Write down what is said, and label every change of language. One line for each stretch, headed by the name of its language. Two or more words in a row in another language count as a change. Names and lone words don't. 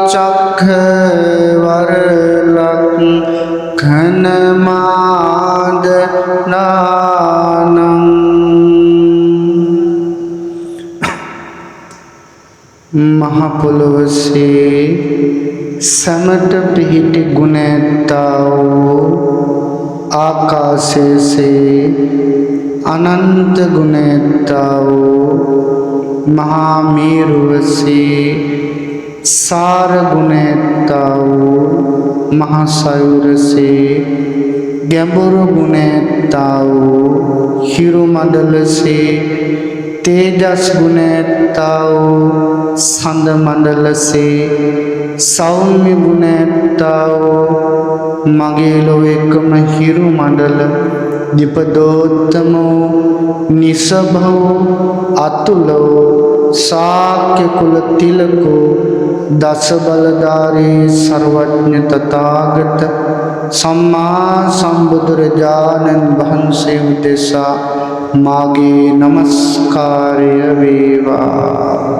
Sinhala: චක්‍රවර්ලක්ෂ්මණමාදනානං මහාපුලවසේ සමට පිහිට ගුණැත්තාවෝ ආකාශේ සේ අනන්ත ගුණැත්තාවෝ මහාමේරුවසේ සාර ගුණැත්තාවෝ මහාසායුරසේ ගැඹුරු ගුණැත්තාවෝ හිරු මඩලසේ තේජස් ගුණැත්තාවෝ සඳ මණ්ඩලසේ සෞම්‍ය ගුණැත්තාවෝ මගේ ලොව එකම හිරු මණ්ඩල
Pali: දීපදෝත්තමෝ නිසභවෝ අතුලෝ
Sinhala: ශාක්‍ය කුල තිලකෝ දස බලධාරී සර්වඥ තථාගත සම්මා සම්බුදුරජාණන් වහන්සේ උදෙසා මාගේ නමස්කාරය වේවා.